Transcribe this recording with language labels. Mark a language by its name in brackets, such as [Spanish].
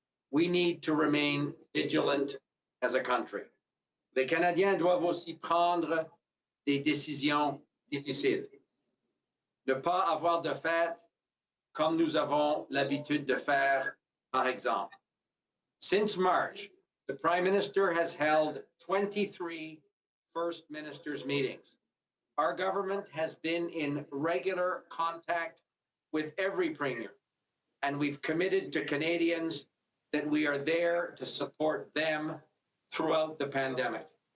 [English] we need to remain vigilant as a country. [French] Les Canadiens doivent aussi prendre des décisions difficiles. Ne pas avoir de fête comme nous avons l'habitude de faire, par exemple. [English] Since March, the Prime Minister has held 23 First Ministers' meetings. Our government has been in regular contact with every Premier, and we've committed to Canadians that we are there to support them throughout the pandemic.